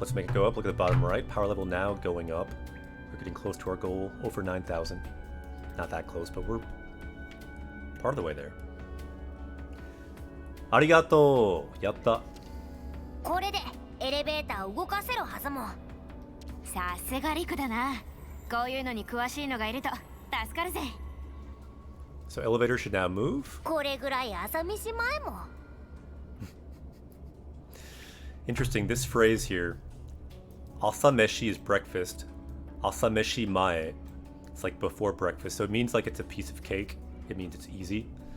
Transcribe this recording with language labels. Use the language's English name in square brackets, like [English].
[English] Let's make it go up. Look at the bottom right. Power level now going up. We're getting close to our goal. Over 9,000. Not that close, but we're part of the way there. [Japanese] Arigato! Yatta. これでエレベーターを動かせるはずも。さすがリクだな。こういうのに詳しいのがいると助かるぜ。 [English] So elevator should now move. [Japanese] これぐらい朝飯前も。 [English] Interesting, this phrase here, asameshi is breakfast, asameshi mae, it's like before breakfast, so it means like it's a piece of cake, it means it's easy.